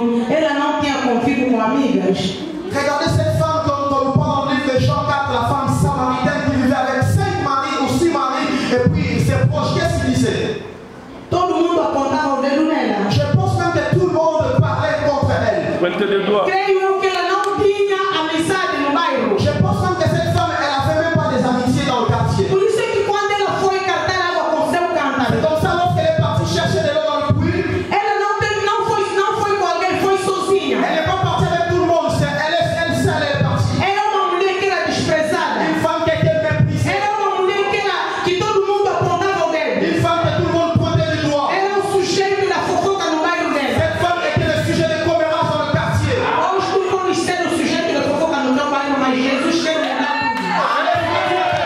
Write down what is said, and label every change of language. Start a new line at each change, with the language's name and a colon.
Portuguese: ela não tinha convívio com amigas.
French: Regardez cette femme quand nous parlons dans le livre de Jean 4, la femme samaritaine qui vivait avec 5 maris ou 6 maris, et puis ses proches, qu'est-ce qu'il disait?
Portuguese: Todo mundo apontava o dedo nela.
French: Je pense même que tout le monde parlait contre elle.
Portuguese: Creio eu que ela não tinha amizade no bairro.
French: Je pense même que cette femme, elle n'avait même pas des amitiés dans le quartier.
Portuguese: Por isso é que quando ela foi catar água com seu cântaro,
French: C'est comme ça, lorsqu'elle est partie chercher de l'eau dans le puits,
Portuguese: ela não foi com alguém, foi sozinha.
French: elle n'est pas partie avec tout le monde, elle seule est partie.
Portuguese: Era uma mulher que era desprezada.
French: Une femme qui était méprisée.
Portuguese: Era uma mulher que todo mundo apontava o dedo.
French: Une femme que tout le monde pointait du doigt.
Portuguese: Era o sujeito da fofoca no bairro dela.
French: Cette femme était le sujet de commérage dans le quartier.
Portuguese: Hoje tu podes ser o sujeito da fofoca no teu bairro, mas Jesus quer mudar tudo.